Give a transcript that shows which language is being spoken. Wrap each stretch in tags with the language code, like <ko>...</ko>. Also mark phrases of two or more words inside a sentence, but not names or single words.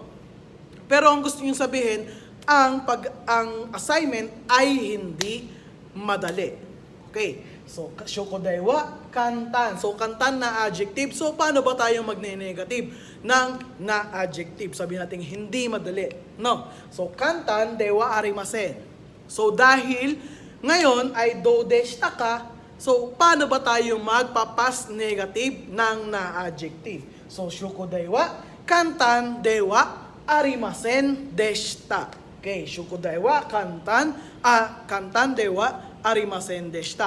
<tl>Pero ang gusto nyo sabihin, ang assignment ay hindi madali. Okay? So,</tl> <ja>宿題は簡単.</ja> <tl>So, kantan na adjective. So, paano ba tayo magne-negative ng na adjective? Sabihin natin, hindi madali. No? So,</tl> <ja>簡単ではありません.</ja> <tl>So, dahil ngayon ay</tl> <ja>どうでしたか,</ja> <tl>so, paano ba tayo magpa-past negative ng na adjective? So,</tl> <ja>宿題は簡単ではありませんでした. Okay, 宿題は簡単ではありませんでした.</ja>